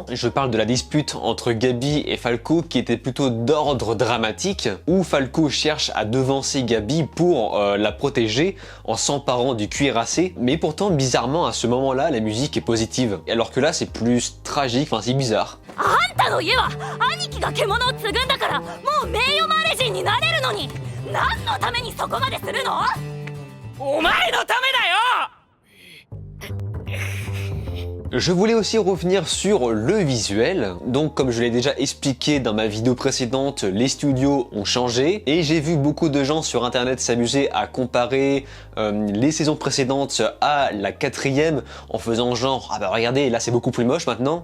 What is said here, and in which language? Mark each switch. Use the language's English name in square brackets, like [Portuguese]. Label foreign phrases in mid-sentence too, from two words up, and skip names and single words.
[French] Je parle de la dispute entre Gabi et Falco qui était plutôt d'ordre dramatique, où Falco cherche à devancer Gabi pour la protéger en s'emparant du cuirassé, mais pourtant bizarrement à ce moment-là la musique est positive, alors que là c'est plus tragique, enfin c'est bizarre. [Japanese] あんたの家は兄貴が獣を継ぐんだからもう名誉マレ人になれるのに何のためにそこまでするの？お前のためだよ！ [French] Je voulais aussi revenir sur le visuel. Donc comme je l'ai déjà expliqué dans ma vidéo précédente, les studios ont changé et j'ai vu beaucoup de gens sur internet s'amuser à comparer les saisons précédentes à la 4e en faisant genre ah bah regardez là c'est beaucoup plus moche maintenant.